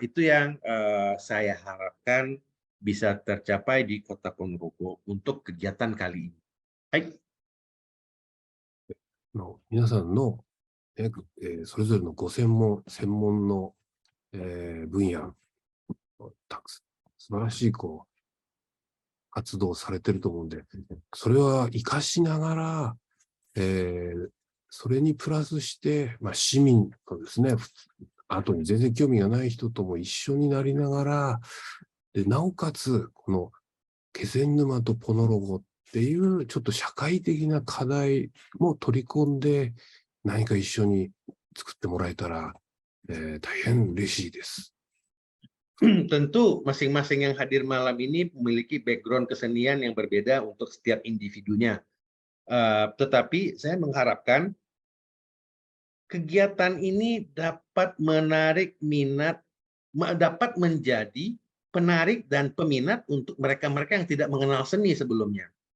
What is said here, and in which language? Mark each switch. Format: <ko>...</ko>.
<id>Itu yang saya harapkan bisa tercapai di Kota Ponorogo untuk kegiatan kali ini. Baik.</id> <ja>皆さんの、それぞれの専門の、分野、素晴らしい活動をされてると思うんで、それは活かしながら、それにプラスして、市民とですね、後に全然興味がない人とも一緒になりながら、でなおかつ、この気仙沼とポノロゴっていうちょっと社会的な課題も取り込んで、何か一緒に作ってもらえたら、大変嬉しいです。</ja> <id>Tentu masing-masing yang hadir malam ini memiliki background kesenian yang berbeda untuk setiap individunya. Tetapi saya mengharapkan kegiatan ini dapat menarik minat, dapat menjadi penarik dan peminat untuk mereka-mereka yang tidak mengenal seni sebelumnya.</id>